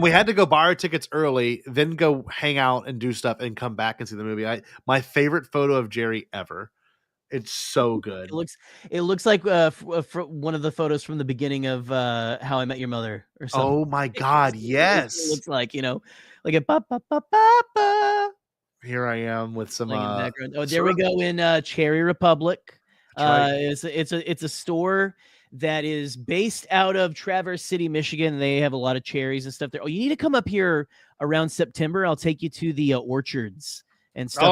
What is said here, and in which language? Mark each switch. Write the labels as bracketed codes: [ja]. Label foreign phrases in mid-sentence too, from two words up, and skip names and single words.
[en] And we had to go buy our tickets early, then go hang out and do stuff and come back and see the movie. My favorite photo of Jerry ever. It's so good. It looks like one of the photos from the beginning of How I Met Your Mother or something. Oh my God, yes. It looks like, like a ba ba ba ba ba. Here I am with some In the background. Oh, there we go in Cherry Republic. right. It's a store that is based out of Traverse City, Michigan. They have a lot of cherries and stuff there. Oh, you need to come up here around September. I'll take you to the orchards and stuff.